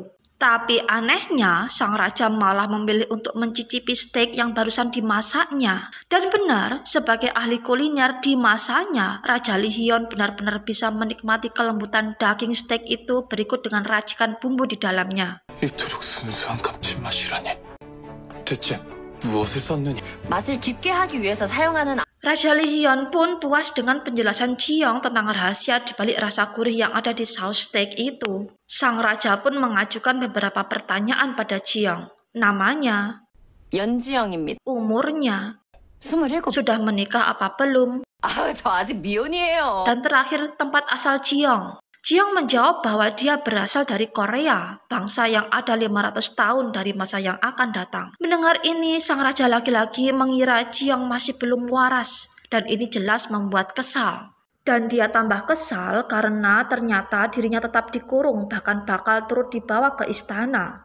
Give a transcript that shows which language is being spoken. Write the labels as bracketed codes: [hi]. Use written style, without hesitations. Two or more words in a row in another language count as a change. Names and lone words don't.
[id] Tapi anehnya, sang raja malah memilih untuk mencicipi steak yang barusan dimasaknya. Dan benar, sebagai ahli kuliner di masanya, Raja Lee Hyun benar-benar bisa menikmati kelembutan daging steak itu berikut dengan racikan bumbu di dalamnya. [ko] 맛을 깊게 하기 위해서 사용하는 [id] Raja Lee Hyun pun puas dengan penjelasan Jiyoung tentang rahasia di balik rasa gurih yang ada di saus steak itu. Sang raja pun mengajukan beberapa pertanyaan pada Jiyoung. Namanya, [ko] 연지영입니다. [id] umurnya, 27. sudah menikah apa belum, [ko] 저 아직 미혼이에요. [id] dan terakhir tempat asal Jiyoung. Jiyoung menjawab bahwa dia berasal dari Korea, bangsa yang ada 500 tahun dari masa yang akan datang. Mendengar ini, sang raja laki-laki mengira Jiyoung masih belum waras, dan ini jelas membuat kesal. Dan dia tambah kesal karena ternyata dirinya tetap dikurung, bahkan bakal turut dibawa ke istana.